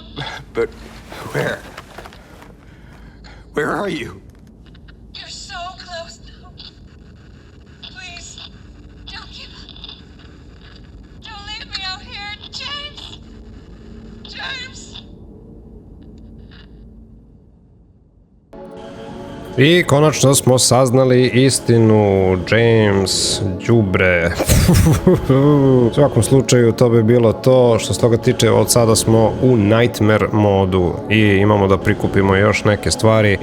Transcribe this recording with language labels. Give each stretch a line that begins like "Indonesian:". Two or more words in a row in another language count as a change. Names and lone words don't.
English: But where? Where are you? You're so close now. Please, don't give up. Don't leave me out here, James! James!
Croatian: I konačno smo saznali istinu, James, đubre. U svakom slučaju to bi bilo to. Što se toga tiče, od sada smo u Nightmare modu i imamo da prikupimo još neke stvari.